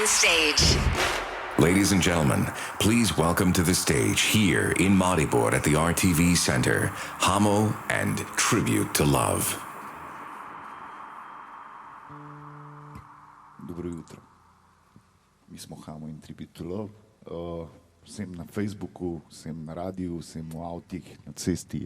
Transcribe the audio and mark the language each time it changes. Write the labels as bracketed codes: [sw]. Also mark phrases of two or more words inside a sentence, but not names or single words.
[en] stage. Ladies and gentlemen, please welcome to the stage here in Maribor at the RTV Center, Hamo and Tribute to Love. [sl] Dobro jutro. Mi smo Hamo in Tribute to Love. Vsem na Facebooku, vsem na radiju, vsem v avtih, na cesti.